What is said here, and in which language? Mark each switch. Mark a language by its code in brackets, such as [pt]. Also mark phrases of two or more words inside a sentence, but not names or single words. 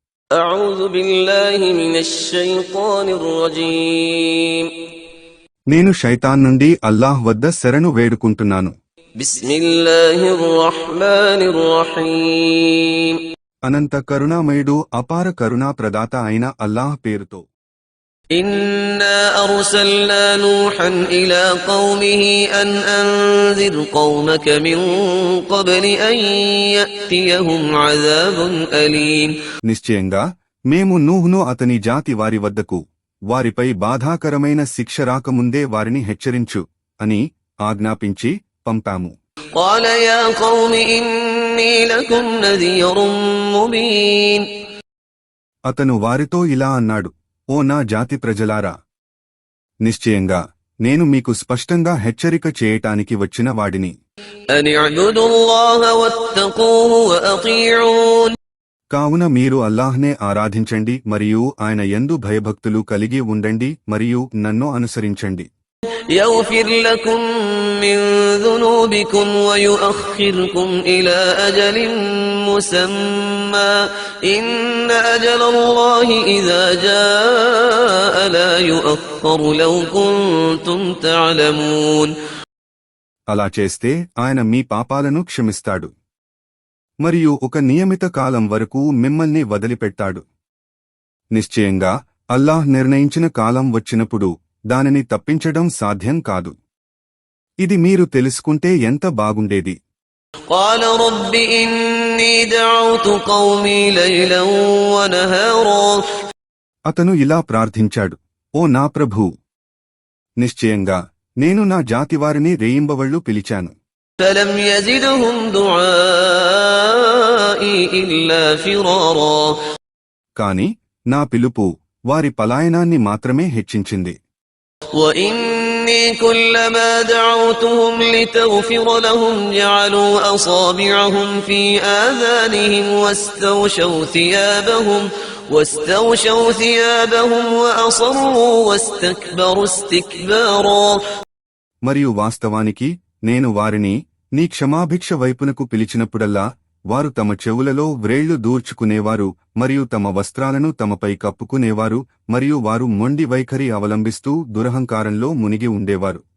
[te] నేను శైతాన్ నుండి అల్లాహ్ వద్ద శరణు వేడుకుంటున్నాను. అనంత కరుణామయుడు అపార కరుణా ప్రదాత అయిన అల్లాహ్ పేరుతో. [ar] إنا أرسلنا نوحا إلى قومه أن أنذر قومك من قبل أن يأتيهم عذاب أليم. [te] నిశ్చయంగా మేము నూహ్ను అతని జాతి వారి వద్దకు వారిపై బాధాకరమైన శిక్ష రాకముందే వారిని హెచ్చరించు అని ఆజ్ఞాపించి పంపాము. [ar] قال يا قوم إني لكم نذير مبين. [te] అతను వారితో ఇలా అన్నాడు, ఓ నా జాతి ప్రజలారా, నిశ్చయంగా నేను మీకు స్పష్టంగా హెచ్చరిక చేయటానికి వచ్చిన వాడిని. [ar] أن اعبدوا الله واتقوه وأطيعون. [te] కావున మీరు అల్లాహ్నే ఆరాధించండి మరియు ఆయన యందు భయభక్తులు కలిగి ఉండండి మరియు నన్ను అనుసరించండి. [ar] يغفر لكم من ذنوبكم ويؤخركم إلى أجل مسمى إن أجل الله إذا جاء لا يؤخر لو كنتم تعلمون. [te] అలా చేస్తే ఆయన మీ పాపాలను క్షమిస్తాడు మరియు ఒక నియమిత కాలం వరకు మిమ్మల్ని వదిలిపెట్టాడు. నిశ్చయంగా అల్లాహ్ నిర్ణయించిన కాలం వచ్చినప్పుడు దానిని తప్పించడం సాధ్యం కాదు. ఇది మీరు తెలుసుకుంటే ఎంత బాగుండేది. [ar] قال رب إني دعوت قومي ليلا ونهارا. [te] అతను ఇలా ప్రార్థించాడు, ఓ నా ప్రభూ, నిశ్చయంగా నేను నా జాతివారిని రేయింబవళ్లు పిలిచాను. [ar] فلم يزدهم دعائي إلا فرارا. [te] కాని నా పిలుపు వారి పలాయనాన్ని మాత్రమే హెచ్చించింది. [ar] وإني كلما دعوتهم لتغفر لهم جعلوا أصابعهم في آذانهم واستوشوا ثيابهم وأصروا واستكبروا استكبارا. [te] మరియు వాస్తవానికి నేను వారిని నీ క్షమాభిక్ష వైపునకు పిలిచినప్పుడల్లా వారు తమ చెవులలో వ్రేళ్లు దూర్చుకునేవారు మరియు తమ వస్త్రాలను తమపై కప్పుకునేవారు మరియు వారు మొండి వైఖరి అవలంబిస్తూ దురహంకారంలో మునిగి ఉండేవారు.